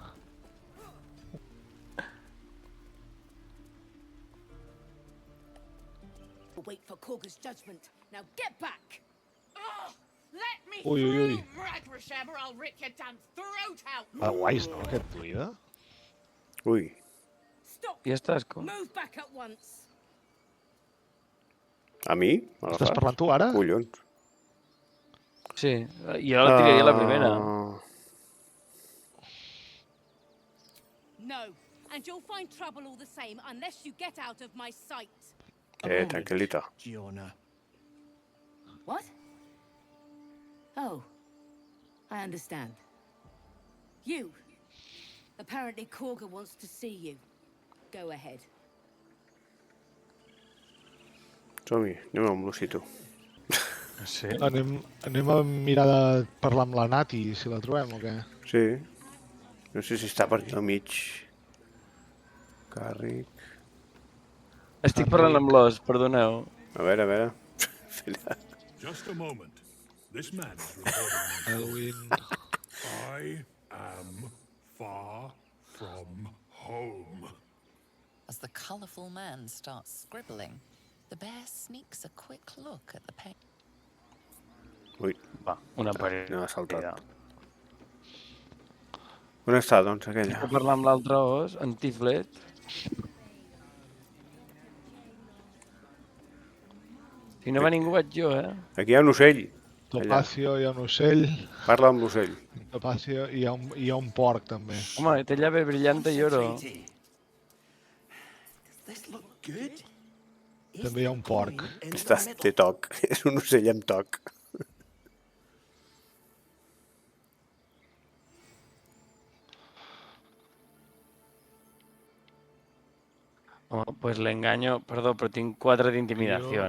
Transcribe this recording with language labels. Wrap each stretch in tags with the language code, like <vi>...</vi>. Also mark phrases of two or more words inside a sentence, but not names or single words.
<en>We'll wait for Korga's judgment. Now get back! Oh, let me Ui, ui, ui. through, Ragrasham, or I'll rip your damn throat out.</en> <ca>Va guais, no, aquest druida? Ui,</ca> <en>Stop!</en> <ca>Ja estàs, com?</ca> <en>Move back at once!</en> <ca>a mi? Me la Estàs fas? parlant tu ara? Collons. Sí, jo la tiraria la primera. No,</ca> <en>and you'll find trouble all the same unless you get out of my sight.</en> <ca>Tranquil·lita. Giona.</ca> <en>What? Oh, I understand. You. Apparently Korga wants to see you. Go ahead.</en> <ca>Som-hi, anem amb l'Ocito. Sí. Anem a mirar de parlar amb la Nati, si la trobem o què? Sí. No sé si està per aquí al mig. Càrrec. Estic parlant amb l'os, perdoneu. A veure. Filla.</ca> <en>Just a moment. This man is reporting. Elwin... I am far from home. As the colourful man starts scribbling, the bear sneaks a quick look at the paint. Ui,</en> <ca>Va, una parella. no ha saltat. On està, doncs, aquella? Estic parlant amb l'altre os, en Tiflet. Si no va ningú vaig jo, Aquí hi ha un ocell. Topacio, hi ha un ocell. Parla amb l'ocell. Topacio, hi ha un porc, també. Home, té</ca> <es>llave brillante</es> <ca>i oro.</ca> <en>Does this look good?</en> <ca>També hi ha un porc. Té toc. És un ocell amb toc. Home, pues l'enganyo... Perdó, però tinc 4 d'intimidació,</ca>